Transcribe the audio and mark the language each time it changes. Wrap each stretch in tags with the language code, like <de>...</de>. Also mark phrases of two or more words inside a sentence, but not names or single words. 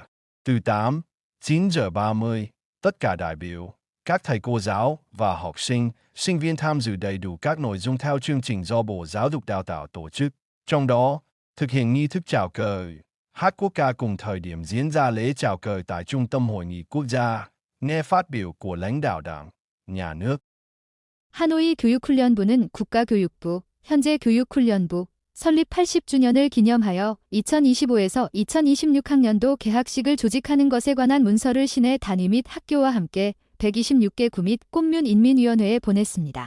<vi>Từ 9 giờ 30, tất cả đại biểu, các thầy cô giáo và học sinh, sinh viên tham dự đầy đủ các nội dung theo chương trình do Bộ Giáo dục Đào tạo tổ chức. Trong đó, thực hiện nghi thức chào cờ, hát quốc ca cùng thời điểm diễn ra lễ chào cờ tại Trung tâm Hội nghị Quốc gia, nghe phát biểu của lãnh đạo Đảng, Nhà nước.</vi> <ko>하노이 교육훈련부는 국가교육부, 현재 교육훈련부, 설립 80주년을 기념하여 2025에서 2026학년도 개학식을 조직하는 것에 관한 문서를 시내 단위 및 학교와 함께 126개 구 및 꽃면 인민위원회에 보냈습니다.</ko>